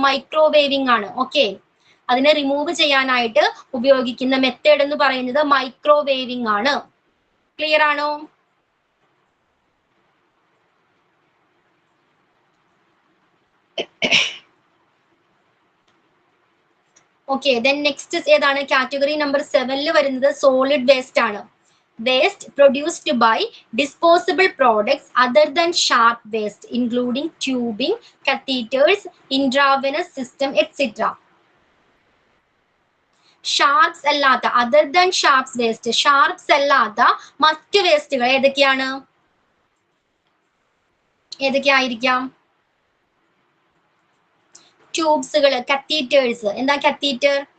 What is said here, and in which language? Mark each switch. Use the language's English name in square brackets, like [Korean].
[Malayalam] മൈക്രോവേവിംഗ് ആണ്. ഓക്കെ, അതിനെ റിമൂവ് ചെയ്യാനായിട്ട് ഉപയോഗിക്കുന്ന മെത്തേഡ് എന്ന് പറയുന്നത് മൈക്രോവേവിംഗ് ആണ്. ക്ലിയർ ആണോ? ഓക്കെ, ദെൻ നെക്സ്റ്റ് ഏതാണ്? കാറ്റഗറി നമ്പർ 7 വരുന്നത് സോളിഡ് വേസ്റ്റ് ആണ്. [English] Waste produced by disposable products other than sharp waste, including tubing, catheters, intravenous system, etc. [Malayalam] Sharps അല്ലാത്ത, other than sharps waste, sharps അല്ലാത്ത മറ്റ് വേസ്റ്റുകൾ ഏതൊക്കെയാണ്? ഏതൊക്കെയായിരിക്കാം? ട്യൂബ്സുകൾ, കത്തീറ്റേഴ്സ്. എന്താ കത്തീറ്റർ?